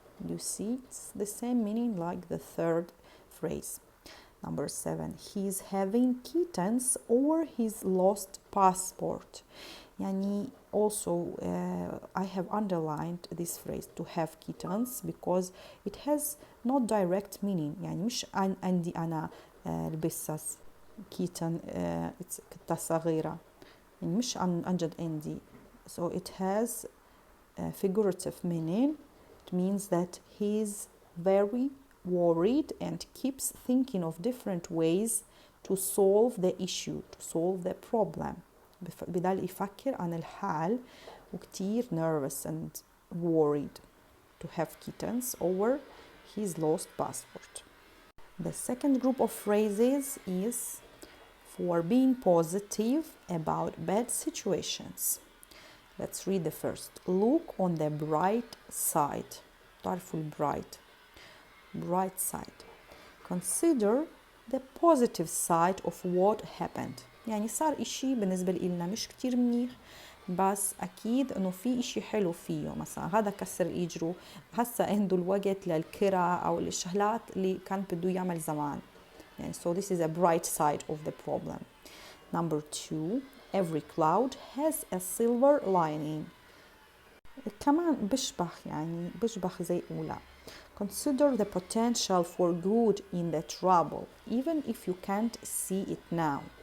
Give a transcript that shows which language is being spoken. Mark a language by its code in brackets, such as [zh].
[en] You see, it's the same meaning like the third phrase. Number seven, he's having kittens over his lost passport. يعني also I have underlined this phrase, to have kittens, because it has not direct meaning. [ar] يعني مش عندي أنا البسس kitten كتة صغيرة، يعني مش عن جد عندي. [en] So it has figurative meaning. It means that he's very worried and keeps thinking of different ways to solve the issue, to solve the problem. [ar] بضل يفكر عن الحال وكتير [en] nervous and worried to have kittens over his lost passport. The second group of phrases is for being positive about bad situations. Let's read the first. Look on the bright side. تعرفوا bright side. Consider the positive side of what happened. [ar] يعني صار إشي بالنسبة لنا مش كتير منيح بس أكيد إنه في إشي حلو فيه. مثلا هذا كسر إجره هسا عنده الوقت للكرة أو الشغلات اللي كان بده يعمل زمان. [en] يعني so this is a bright side of the problem. Number 2, every cloud has a silver lining. [ar] كمان بشبه زي أولى. [en] Consider the potential for good in the trouble, even if you can't see it now.